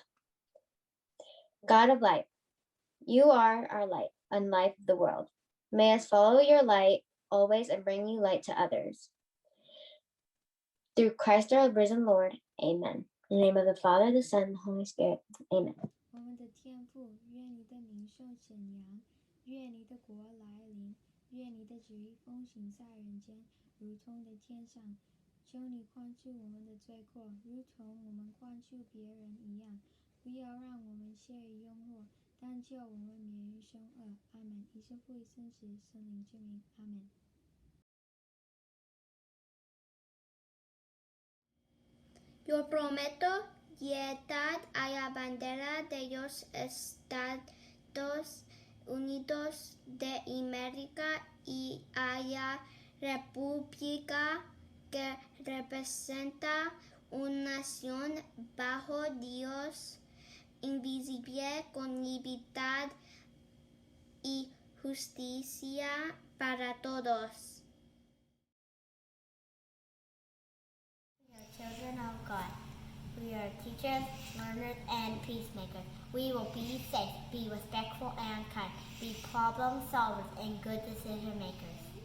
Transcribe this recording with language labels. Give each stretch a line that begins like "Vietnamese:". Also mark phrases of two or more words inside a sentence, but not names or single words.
English: God of light, you are our light and life of the world. May us follow your light always and bring you light to others. Through Christ our risen Lord, amen. In the name of the Father, the Son, and the Holy Spirit, amen.
Chinese: 我们的天父，愿你的名受显扬，愿你的国来临，愿你的旨意奉行在人间，如同在天上。求你宽恕我们的罪过，如同我们宽恕别人一样。不要让我们陷于诱惑，但救我们免于凶恶。阿门。以圣父、以圣子、圣灵之名。阿门。
Spanish: Yo prometo lealtad a la bandera de los Estados Unidos de América y a la república que representa una nación bajo Dios, invisible, con libertad y justicia para todos.
English: We are children of God. We are teachers, learners, and peacemakers. We will be safe, be respectful and kind, be problem solvers and good decision makers.